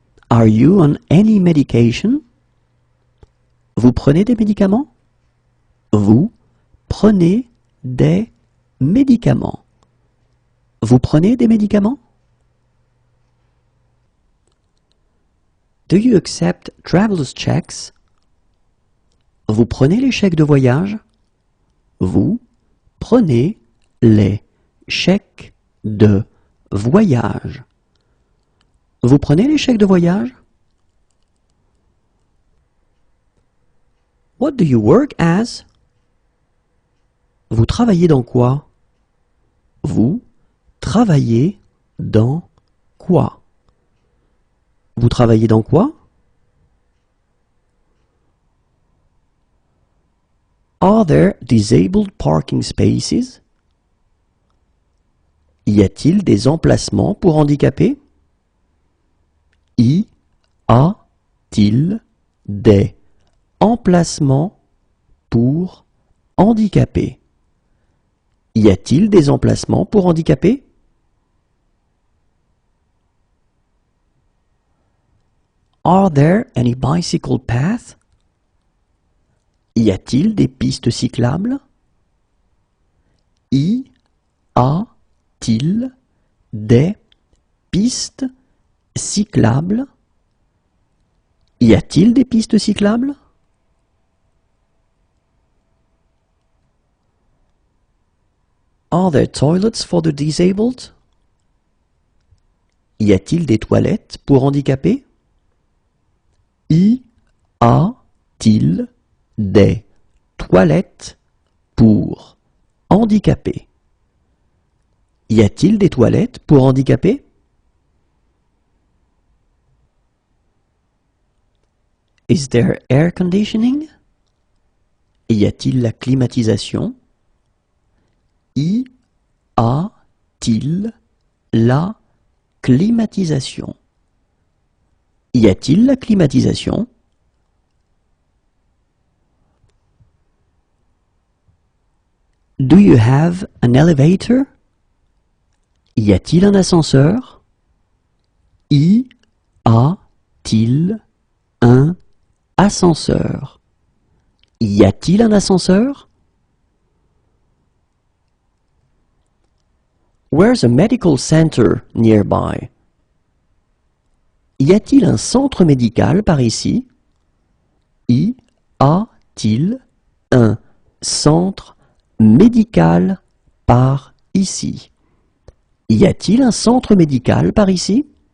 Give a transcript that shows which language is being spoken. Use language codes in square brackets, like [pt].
[en] Are you on any medication? [fr] Vous prenez des médicaments? Vous prenez des médicaments? Vous prenez des médicaments? [en] Do you accept traveler's checks? [fr] Vous prenez les chèques de voyage? Vous prenez les chèques de voyage? Vous prenez les chèques de voyage? [en] What do you work as? [fr] Vous travaillez dans quoi? Vous travaillez dans quoi? Vous travaillez dans quoi? [en] Are there disabled parking spaces? [fr] Y a-t-il des emplacements pour handicapés? Y a-t-il des emplacements pour handicapés? Y a-t-il des emplacements pour handicapés? [en] Are there any bicycle paths? [fr] Y a-t-il des pistes cyclables? Y a-t-il des pistes cyclables? Y a-t-il des pistes cyclables? [en] Are there toilets for the disabled? [fr] Y a-t-il des toilettes pour handicapés? Y a-t-il des toilettes pour handicapés? Y a-t-il des toilettes pour handicapés? [en] Is there air conditioning? [fr] Y a-t-il la climatisation? Y a-t-il la climatisation? Y a-t-il la climatisation? [en] Do you have an elevator? [fr] Y a-t-il un ascenseur? Y a-t-il un ascenseur? Y a-t-il un ascenseur? [en] Where's a medical center nearby? [fr] Y a-t-il un centre médical par ici? Y a-t-il un centre médical par ici? Y a-t-il un centre médical par ici?